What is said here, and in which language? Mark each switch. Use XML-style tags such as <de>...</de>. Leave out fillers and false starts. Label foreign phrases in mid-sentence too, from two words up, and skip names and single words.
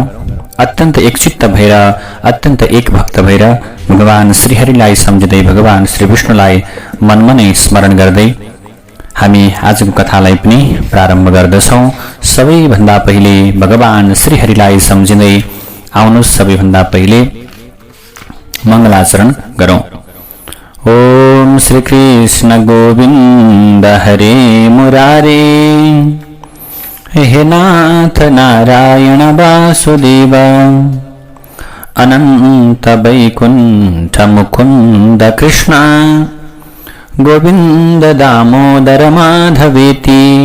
<ne>अत्यन्त एकचित्त भएर, अत्यन्त एक भक्त भएर भगवान श्रीहरिलाई सम्झिँदै, भगवान श्री विष्णुलाई मनमा नै स्मरण गर्दै हामी आजको कथालाई पनि प्रारम्भ गर्दछौँ। सबैभन्दा पहिले भगवान श्रीहरिलाई सम्झिँदै आउनुहोस् सबैभन्दा पहिले मङ्गलाचरण गरौँ।</ne> <sa>ओम श्री कृष्ण गोविंद हरे मुरारे, हे नाथ नारायण वासुदेव, अनंत वैकुंठ मुकुंद कृष्ण, गोविंद दामोदर माधवेति,</sa>